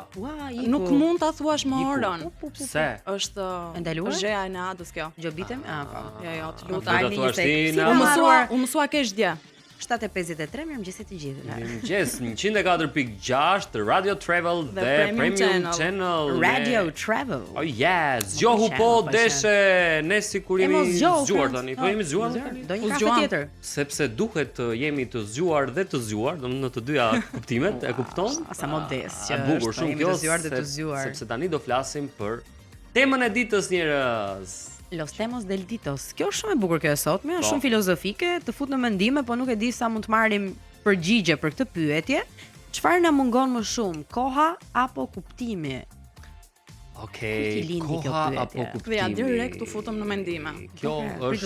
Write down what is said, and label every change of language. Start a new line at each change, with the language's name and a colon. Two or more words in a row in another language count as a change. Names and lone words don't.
Albanian: Nuk mund ta thuash më orën. Pse? Është ndaluar? Është gjëja e natës kjo. Gjobitem? Po. Jo, të lutem. U mësua kesh dje. 7:53, mirëmëngjes të gjithëve. Mirëmëngjes, 104.6 Radio Travel dhe Premium Channel. Radio Travel.
English: Oh yeah,
Albanian: zgjohu po deshe ne sikur jemi zgjuar tani. Po jemi zgjuar tani. Do një kafe tjetër. Sepse duhet të jemi të zgjuar dhe të zgjuar, domethënë në të dyja kuptimet, e kupton? Sa modest që bukur shumë kjo. Të zgjuar dhe të zgjuar. Sepse tani do flasim për temën e ditës njerëz. Los temos del ditos. Kjo është shumë e bukur kjo e sotme, është shumë filozofike, të fut në mendime, po nuk e di sa mund të marrim përgjigje për këtë pyetje. Çfarë na mungon më shumë, koha apo kuptimi? Okej, koha apo kuptimi? Ja direkt u futëm në mendime. Kjo është